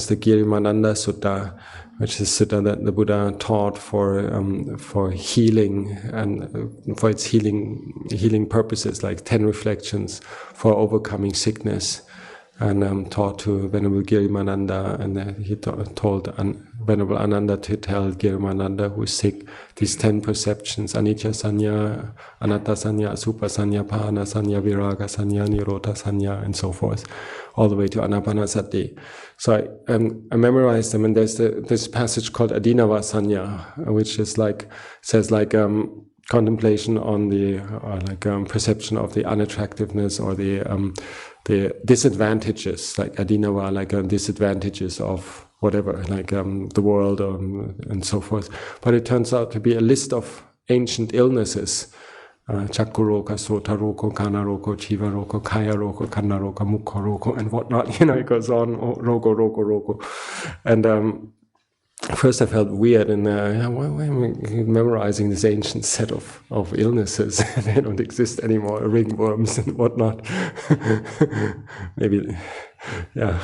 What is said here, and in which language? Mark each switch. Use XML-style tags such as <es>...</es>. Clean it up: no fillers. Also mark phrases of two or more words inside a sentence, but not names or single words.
<en>the Girimananda Sutta, which is a sutta that the Buddha taught for healing and for its healing purposes, like 10 reflections for overcoming sickness, and taught to Venerable Girimananda, and he told Venerable Ananda to tell Girimananda, who is sick, these 10 perceptions:</en> <pi>anicca sanya, anatta sanya, asubha sanya, pahana sanya, viraga sanya, nirodha sanya,</pi> <en>and so forth, all the way to anapanasati. So I memorized them, and there's this passage called Adinava Sanya, which is says contemplation on the perception of the unattractiveness or the disadvantages, like Adinava, disadvantages of whatever, the world and so forth. But it turns out to be a list of ancient illnesses</en> <pi>Chakku roka, sota roko, kana roko, chiva roko, kaya roko, kanna roko, mukha roko,</pi> <en>and whatnot. It goes on, roko. And first I felt weird, and why am I memorizing this ancient set of illnesses? They don't exist anymore, ringworms and whatnot. Maybe, yeah.</en>